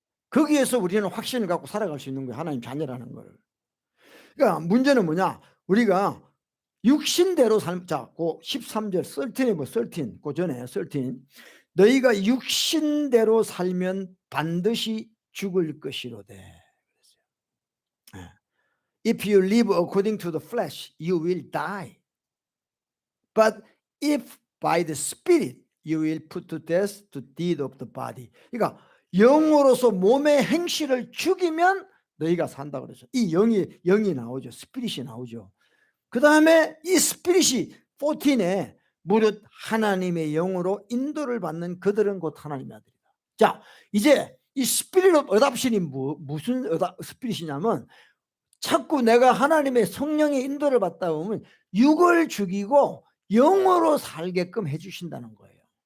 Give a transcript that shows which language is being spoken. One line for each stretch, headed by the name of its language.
Korean: 거기에서 우리는 확신을 갖고 살아갈 수 있는 거예요. 하나님 자녀라는 걸. 그러니까 문제는 뭐냐? 우리가 육신대로 자, 그 13절 13에 뭐 13, 그 전에 13. 너희가 육신대로 살면 반드시 죽을 것이로되.
English: If you live according to the flesh, you will die. But if by the Spirit, you will put to death the deed of the body.
Korean: 그러니까 영으로서 몸의 행실을 죽이면 너희가 산다 그랬죠. 이 영이 나오죠. 스피릿이 나오죠. 그 다음에 이 스피릿이 14에 무릇 하나님의 영으로 인도를 받는 그들은 곧 하나님의 아들이다. 자, 이제 이 스피릿 오브 어답션이 무슨 스피릿이냐면 자꾸 내가 하나님의 성령의 인도를 받다 보면 육을 죽이고 영으로 살게끔 해주신다는 거예요.